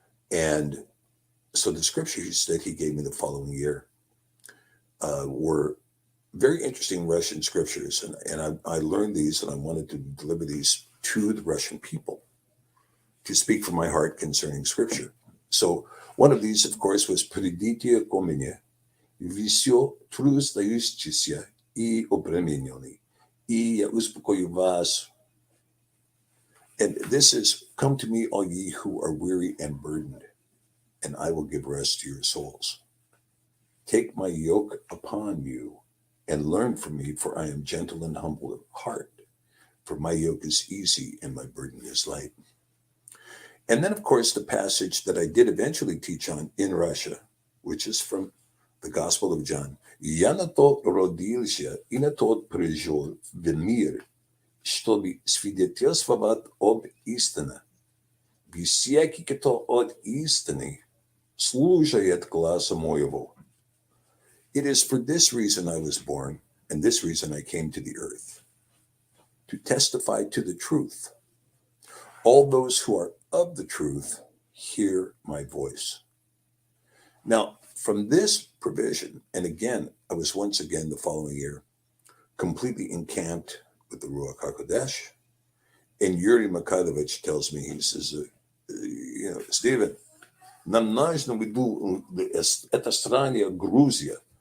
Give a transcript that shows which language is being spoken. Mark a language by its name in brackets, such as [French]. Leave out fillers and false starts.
[English] And so the scriptures that he gave me the following year were very interesting Russian scriptures. And I learned these, and I wanted to deliver these to the Russian people to speak from my heart concerning scripture. So one of these, of course, was [Russian] «Придите ко мне, все трудностающиеся и обремененные, и я успокою вас». [English] And this is, «Come to me, all ye who are weary and burdened, and I will give rest to your souls. Take my yoke upon you and learn from me, for I am gentle and humble of heart. For my yoke is easy and my burden is light." And then, of course, the passage that I did eventually teach on in Russia, which is from the Gospel of John. [Russian] «Я на то родился и на тот пришел в мир, чтобы свидетельствовать об истине. Всякий, кто от истины слушает гласа моего». [English] It is for this reason I was born, and this reason I came to the earth, to testify to the truth. All those who are of the truth hear my voice. Now, from this provision, and again, I was once again the following year completely encamped with the Ruach HaKodesh, and Yuri Mikhailovich tells me, he says, Stephen, [Russian] нам нужно в эта страна Грузия.